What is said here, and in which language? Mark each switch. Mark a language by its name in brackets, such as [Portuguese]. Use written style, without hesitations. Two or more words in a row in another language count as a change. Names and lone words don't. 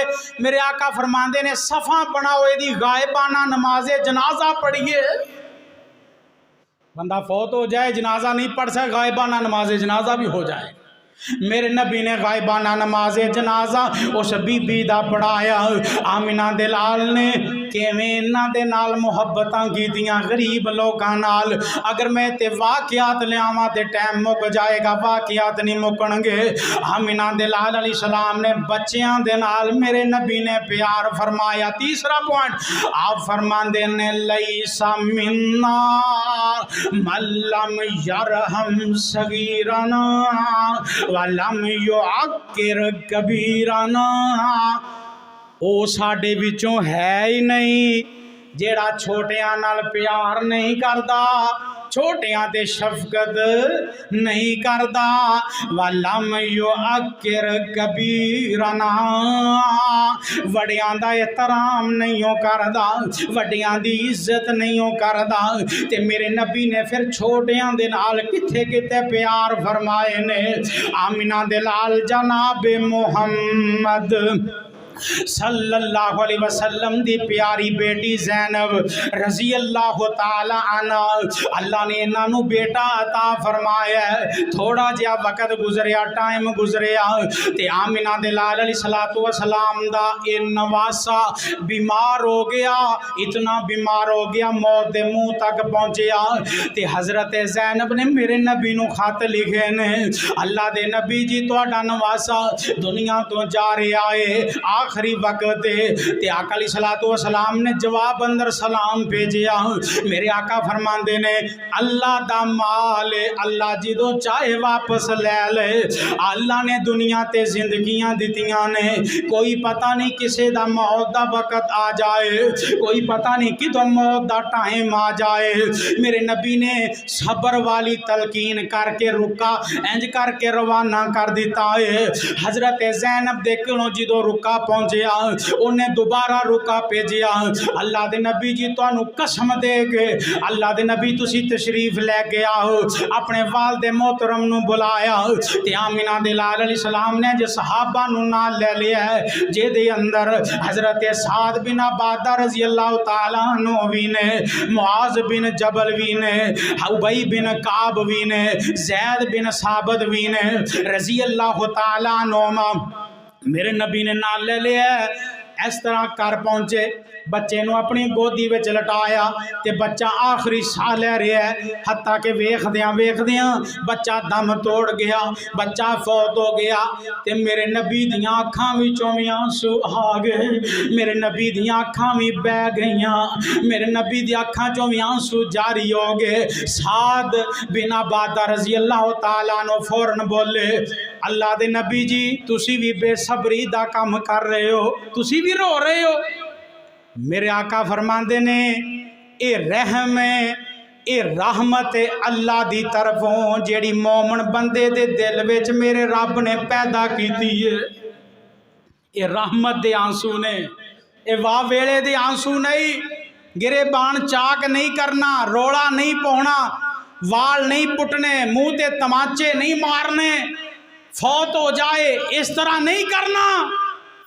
[Punjabi] میرے آقا فرماندے نے صفاں بناؤ، دی غائبانہ نماز جنازہ پڑھیے۔ بندہ فوت ہو جائے جنازہ نہیں پڑھ سکے، غائبانہ نماز جنازہ بھی ہو جائے۔ میرے نبی نے غائبانہ نماز جنازہ اس بی بی دا پڑھایا۔ آمینہ دے لال نے کیویں انہاں دے نال محبتاں کیتیاں غریب لوکاں نال۔ اگر میں تے واقعات لیاواں تے ٹائم مک جائے گا، واقعات نہیں مکن گے۔ آمینہ دے لال [Arabic] علیہ السلام [Punjabi] نے بچیاں دے نال میرے نبی نے پیار فرمایا۔ تیسرا پوائنٹ آپ فرماندے نے [Arabic] لیس منا من لم یرحم صغیرنا وَلَمْ يُعَقِّرْ كَبِيرَنَا، [Punjabi] او ساڈے وچوں ہے ہی نہیں جیڑا چھوٹیاں نال پیار نہیں کردا، چھوٹیاں تے شفقت نہیں کردا۔ [Arabic] وَلَمْ يُعَقِّرْ كَبِيرَنَا، [Punjabi] وڈیاں دا احترام نہیں کردا، وڈیاں دی عزت نہیں کردا۔ تے میرے نبی نے پھر چھوٹیاں دے نال کتھے کتے پیار فرمائے نے۔ آمینہ دے لال جناب محمد [Arabic] صلی اللہ علیہ وسلم [Punjabi] دی پیاری بیٹی زینب [Arabic] رضی اللہ تعالی عنہ، [Punjabi] اللہ نے انہاں نو بیٹا عطا فرمایا ہے۔ تھوڑا جہا وقت گزریا، ٹائم گزریا تے آمینہ دے لال [Arabic] علیہ السلام [Punjabi] دا اے نواسا بیمار ہو گیا، اتنا بیمار ہو گیا موت دے منہ تک پہنچیا۔ تے حضرت زینب نے میرے نبی نو خط لکھے نے، اللہ دے نبی جی تہاڈا نواسا دنیا تو جا رہا ہے، آخری وقت تے آقا [Arabic] علیہ السلام [Punjabi] نے جواب اندر سلام بھیجیا۔ میرے آقا فرماندے نے اللہ دا مال اللہ جدو چاہے واپس لے لے، اللہ نے دنیا تے زندگیاں دتیاں نے، کوئی پتہ نہیں کسے دا موت دا وقت آ جائے، کوئی پتہ نہیں کدو موت دا ٹائم آ جائے۔ میرے نبی نے صبر والی تلقین کر کے رکا، انج کر کے روانہ کر دیتا ہے۔ حضرت زینب دے کولوں جدو رکا پہنچیا، انہیں دوبارہ رکا بھیجیا۔ اللہ دے نبی جی تانوں قسم دے کے اللہ دے نبی تسی تشریف لے کے آؤ، اپنے والد محترم نو بلایا تے آمینہ دے لال [Arabic] علیہ السلام [Punjabi] نے جو صحابہ نو نال لے لیا ہے، جے دے اندر حضرت سعد بن عبادہ [Arabic] رضی اللہ تعالیٰ عنہ [Punjabi] وی نے، معاذ بن جبل وی نے، ابی بن کعب وی نے، زید بن ثابت وی نے [Arabic] رضی اللہ تعالیٰ عنہ۔ [Punjabi] میرے نبی نے نال لے لیا ہے، اس طرح کر پہنچے، بچے نو اپنی گودی وچ لٹایا تے بچہ آخری ساہ لے رہا ہے، حتیٰ کہ ویکھ دیاں بچہ دم توڑ گیا، بچہ فوت ہو گیا تے میرے نبی دیاں اکھاں وچوں وی آنسو آ گئے، میرے نبی دیاں اکھاں وی بہ گئیاں، میرے نبی دی اکھاں چوں وی آنسو جاری ہو گئے۔ سعد بن عبادہ [Arabic] رضی اللہ تعالیٰ عنہ [Punjabi] فوراً بولے اللہ دے نبی جی تسی بھی بے صبری دا کام کر رہے ہو، تسی بھی رو رہے ہو۔ میرے آقا فرماندے نے اے رحم ہے، اے رحمت اللہ دی طرفوں جیڑی مومن بندے دے دل وچ میرے رب نے پیدا کیتی ہے۔ اے رحمت دے آنسو نے، اے واہ ویلے دے آنسو نہیں، گرے بان چاک نہیں کرنا، روڑا نہیں پونا، وال نہیں پٹنے، منہ تے تماچے نہیں مارنے، فوت ہو جائے اس طرح نہیں کرنا۔